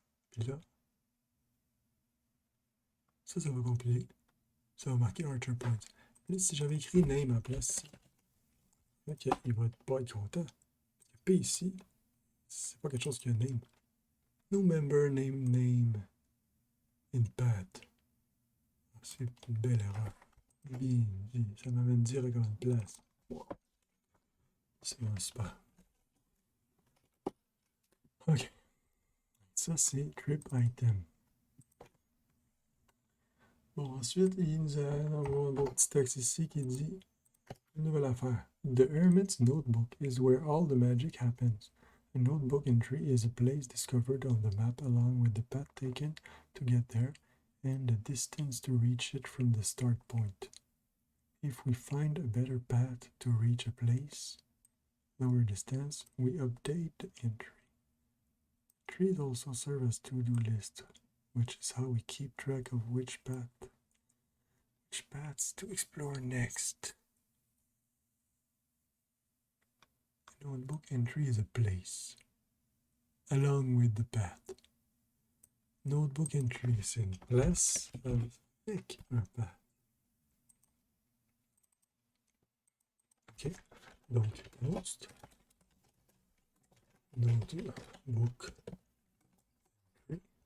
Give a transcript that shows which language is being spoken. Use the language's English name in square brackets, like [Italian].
[French] Puis là, ça va compiler. Ça va marquer Archer Point. Là, si j'avais écrit name à la place, ok, il va pas être content. P ici, c'est pas quelque chose qui a name. [English] No member name name in path. [French] C'est une belle erreur. Bien dit. Ça m'amène direct à une place. Wow. C'est vraiment super. Ok. Ça, c'est trip item. Bon, ensuite, il nous a envoyé un beau petit texte ici qui dit une nouvelle affaire. [English] The Hermit's Notebook is where all the magic happens. A notebook entry is a place discovered on the map along with the path taken to get there and the distance to reach it from the start point. If we find a better path to reach a place, lower distance, we update the entry. Trees also serve as to-do list, which is how we keep track of which paths to explore next. A notebook entry is a place, along with the path. [French] Notebook entry, c'est une place avec un path. Ok, donc post notebook entry.